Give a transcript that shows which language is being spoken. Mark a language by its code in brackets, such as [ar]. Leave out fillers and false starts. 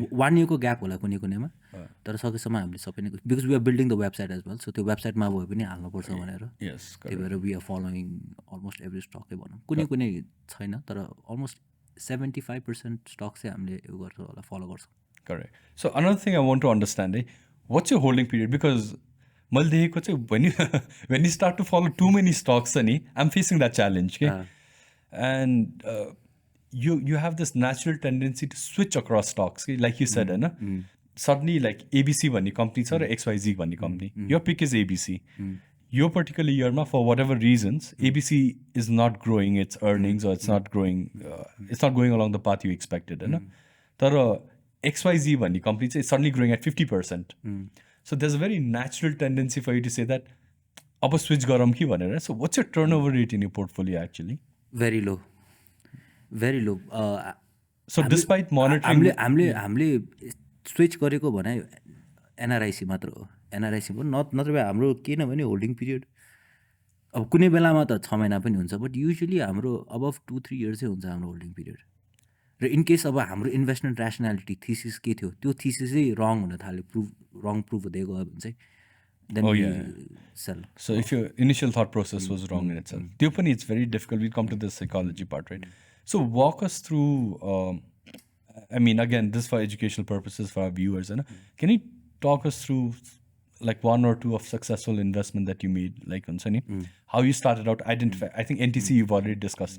[ne] 1 इयरको gap होला कुनैमा तर सकेसम्म हामीले सबै नै [en] because we are building the website as well [ne] so त्यो वेबसाइटमा भए पनि हाल्नुपर्छ भनेर त्यही भएर [en] we are following almost every स्टकै [ne] भनौँ कुनै छैन तर अलमोस्ट 75% स्टक चाहिँ हामीले यो गर्छौँ होला फलो गर्छौँ [en] correct so another thing I want to understand है what's you holding period because [ne] मैले देखेको चाहिँ [en] when you start to follow too many stocks छ नि I am facing that challenge के and you have this natural tendency to switch across stocks like you said होइन suddenly like ABC [ne] भन्ने company छ र XYZ भन्ने [en] company your pick is ABC यो particular year for whatever reasons ABC is not growing its earnings or it's not growing it's not going along the path you expected होइन तर XYZ भन्ने company चाहिँ suddenly growing at 50%. So there's a very natural tendency for you to say that [ne] अब switch गरौँ कि भनेर. [en] So what's your turnover rate in your portfolio actually? Very low. Very low. So despite monitoring... [ne] हामीले switch गरेको भने एनआरआइसी मात्र हो. एनआरआइसी पनि नत्र भए हाम्रो किनभने होल्डिङ पिरियड अब कुनै बेलामा त 6 महिना पनि हुन्छ, [en] but usually हाम्रो above 2-3 इयर्सै [ne] हुन्छ हाम्रो होल्डिङ पिरियड. र इन केस अब हाम्रो इन्भेस्टमेन्ट ऱ्यासनालिटी थिसिस के थियो, त्यो थिसिसै रङ हुन थाल्यो, रङ प्रुभ हुँदै गयो भने चाहिँ [en] then sell. So if your initial thought process was wrong in itself, it's very difficult. We'll come to the psychology part, right? So walk us through, I mean, again, this for educational purposes for our viewers. Can you talk us through like one or two of successful investment that you made, like how you started out, identify, I think NTC you've already discussed.